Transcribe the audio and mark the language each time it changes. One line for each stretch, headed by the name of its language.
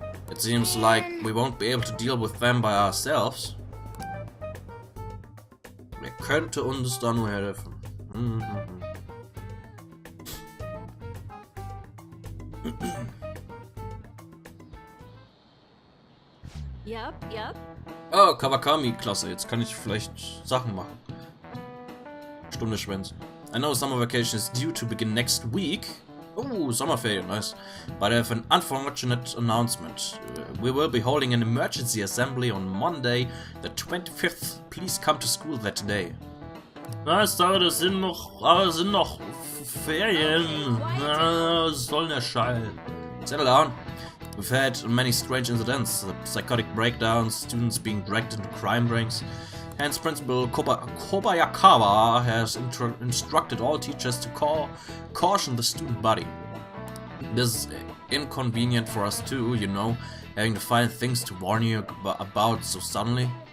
English: It seems like we won't be able to deal with them by ourselves.
German: Wer könnte uns da nur helfen?
English: Yep.
German: Oh, Kawakami-Klasse. Jetzt kann ich vielleicht Sachen machen. Stunde schwänzen.
English: I know summer vacation is due to begin next week.
German: Oh, Sommerferien,
English: nice. But I have an unfortunate announcement. We will be holding an emergency assembly on Monday, the 25th. Please come to school that day.
German: Was, das sind noch Ferien. Was soll der Schall?
English: Settle down. We've had many strange incidents, psychotic breakdowns, students being dragged into crime rings. Hence, Principal Kobayakawa has instructed all teachers to caution the student body. This is inconvenient for us too, you know, having to find things to warn you about so suddenly.